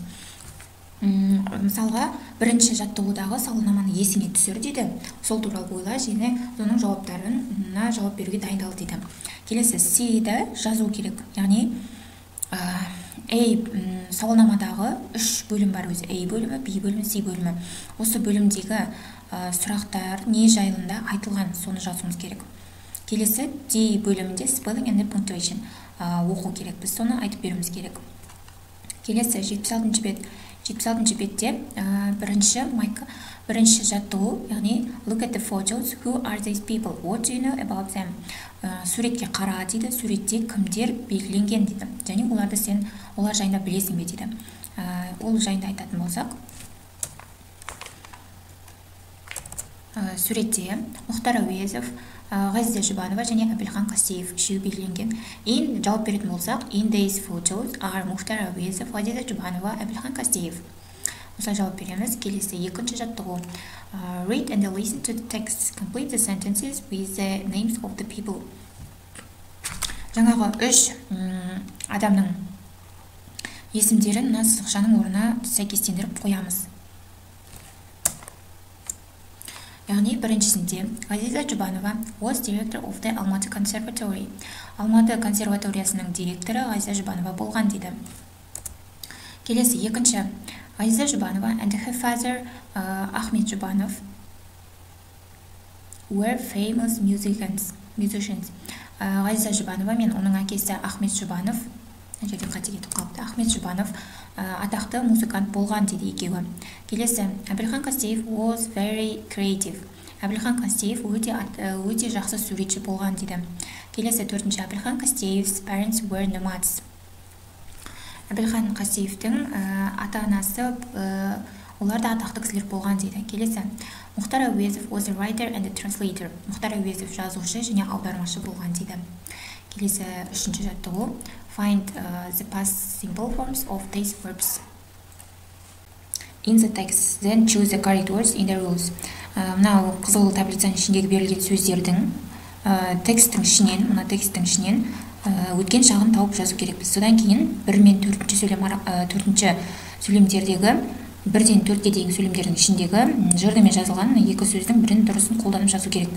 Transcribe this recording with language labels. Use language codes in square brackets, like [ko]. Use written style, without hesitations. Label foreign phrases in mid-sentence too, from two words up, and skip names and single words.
[kk] Мысалға, бірінші жаттығудағы сауалнаманы есіңе түсір дейді. Сол туралы ойла және соның жауаптарына жауап беруге дайындал дейді. Келесі C-да жазу керек. Яғни сауалнамадағы 3 бөлім бар өзі. A бөлімі, B бөлімі, C бөлімі. Осы бөлімдегі сұрақтар не жайлында айтылған, соны жазуымыз керек. Келесі D бөлімінде [en] spelling and punctuation [kk] оқу керек. Біз соны айтып беруіміз керек. Келесі 76-шы бет. 76-шы бетте бірінші жаттығу, яғни [en] look at the photos, who are these people, what do you know about them? [kk] Суретке қара дейді, суретте кімдер белгіленген дейді. Және оларды сен олар жайында білесің бе дейді. Ол жайында айтатын болсақ, суретте Мұхтар Әуезов, Ғазиза Жұбанова және Әбілхан Қастеев үшеуі белгіленген. Жауап беретін болсақ, [en] in these photos are Мұхтар Әуезов, Ғазиза Жұбанова, Әбілхан Қастеев. [kk] Осылай жауап береміз. Келесі екінші жаттығу. [en] Read and listen to the text. Complete the sentences with the names of the people. [kk] Жаңағы 3 адамның есімдерін мына сызықшаның орнына сәйкестендіріп қоямыз. Яғни біріншісінде [en] Ғазиза Жұбанова was director of the Almaty Conservatory. [kk] Алматы консерваториясының директоры Ғазиза Жұбанова болған дейді. Келесі екінші, [en] Ғазиза Жұбанова and her father Ахмет Жұбанов were famous musicians. [kk] Ғазиза Жұбанова мен оның әкесі Ахмет Жұбанов, Ахмет Жұбанов атақты музыкант болған дейді екеуі. [en] Келесі, Әбілхан Қастеев was very creative. [kk] Әбілхан Қастеев өте жақсы суретші болған дейді. Келесі төртінші, [en] Әбілхан Қастеев's parents were nomads. [kk] Әбілхан Қастеевтің ата-анасы олар да атақты кісілер болған дейді. [en] Келесі, Мұхтар Әуезов was a writer and a translator. [kk] Мұхтар Әуезов жазушы және аудармашы болған дейді. Келесі үшінші жаттығу, [en] find the past simple forms of these verbs in the text, then choose the correct words in the rules. [kk] Мынау қызыл таблицаның ішіндегі берілген сөздердің тексттің ішінен өткен шағын тауып жазу керекпіз. Содан кейін 1 мен 4-ші сөйлемдердегі 1-ден 4-ке дейінгі сөйлемдердің ішіндегі жырдымен жазылған екі сөздің бірін дұрысын қолданып жазу керекпіз.